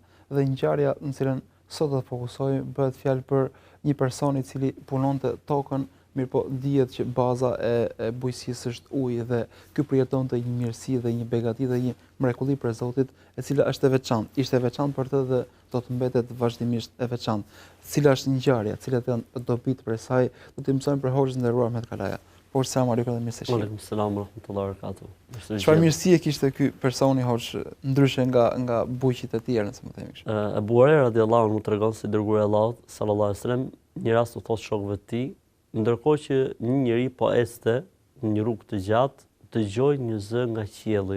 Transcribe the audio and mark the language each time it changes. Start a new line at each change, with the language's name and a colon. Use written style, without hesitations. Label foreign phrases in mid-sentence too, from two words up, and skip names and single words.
Albanian: Dhe ngjarja në cilën sot do të fokusoj bëhet fjalë për një person i cili punonte tokën, mirëpo dihet që baza e bujqësisë është uji dhe ky përjetonte një mirësi dhe një begati dhe një mrekulli për Zotit, e cila është e veçantë. Ishte e veçantë për të dhe do të mbetet vazhdimisht e veçantë. Cila është ngjarja, cilat janë dobit për saj, do të mësojmë për hoxhën e nderuar Ahmet Kalaja. Por
Arabic: سلام عليكم
Albanian: dhe mirë se shihemi.
Arabic: عليكم السلام ورحمة الله وبركاته.
Albanian: Çfarë mirësie kishte ky personi hoxh ndryshe nga bujqit e tjerë, nëse më themi kështu. Abu Huraira
Arabic: رضي الله عنه
Albanian: tregon se dërguari i Allahut
Arabic: صلى الله عليه وسلم
Albanian: një rast u thotë shokëve të tij, ndërkohë që një njeri po ecte në një rrugë të gjatë, dëgjoi një zë nga qielli.